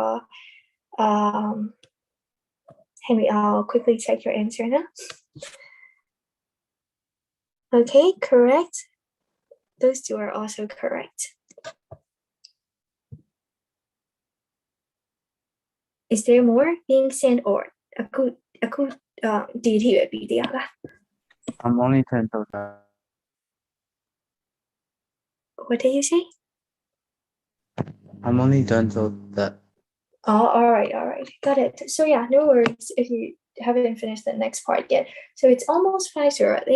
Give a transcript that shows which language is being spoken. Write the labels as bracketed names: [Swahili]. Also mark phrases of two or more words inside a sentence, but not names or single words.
[English] Henry, I'll quickly check your answer now. Okay, correct. Those 2 are also correct. Is there more being sent or [Burmese] အခုဒီအထိပဲပြီးသေးရလား [English] I'm only 10 till that. What did you say? I'm only done till that. Oh, all right, got it. So yeah, no worries if you haven't finished the next part yet. So it's almost 5 already.